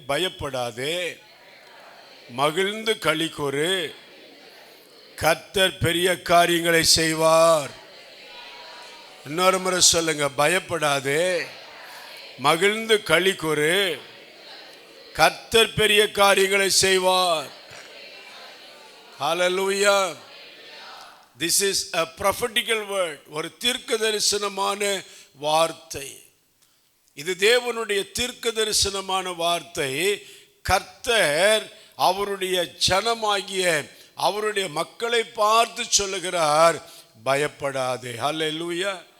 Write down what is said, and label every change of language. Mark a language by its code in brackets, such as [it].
[ta] பயப்படாதே, மகிழ்ந்து களிக்கூறு, கர்த்தர் பெரிய காரியங்களை செய்வார். இன்னொரு முறை சொல்லுங்க, பயப்படாதே, மகிழ்ந்து களிக்கூறு, கர்த்தர் பெரிய காரியங்களை செய்வார். ஹல்லேலூயா. [en] This is a prophetical word. [ta] ஒரு தீர்க்க தரிசனமான வார்த்தை. இது தேவனுடைய தீர்க்க தரிசனமான வார்த்தை. கர்த்தர் அவருடைய ஜனமாகிய அவருடைய மக்களை பார்த்து சொல்லுகிறார், பயப்படாதே. ஹல்லேலூயா.